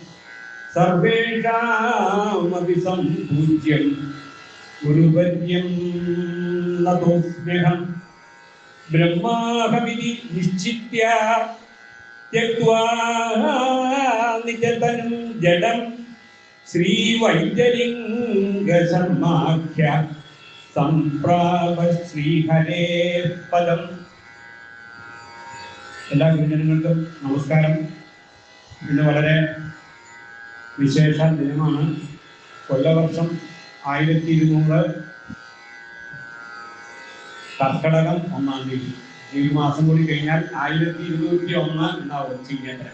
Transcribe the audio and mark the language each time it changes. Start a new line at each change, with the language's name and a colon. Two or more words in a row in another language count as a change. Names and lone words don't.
Sanskrit: सर्वेषामपि सम्पूज्यं गुरुवर्यं नतोऽस्म्यहम् ब्रह्माहमिति निश्चित्य त्यक्त्वा निजतनं जडं श्रीवैद्यलिङ्गशर्माख्य सम्प्राप श्रीहरेः पदम्.
Malayalam: എല്ലാ ഗുരുജനങ്ങൾക്കും നമസ്കാരം. ഇന്ന് വളരെ വിശേഷ ദിനമാണ്. കൊല്ലവർഷം 1200 കർക്കടകം 1-ാം തീയതി. ഈ മാസം കൂടി കഴിഞ്ഞാൽ 1201 എന്നാവും ചിങ്ങത്തിന്.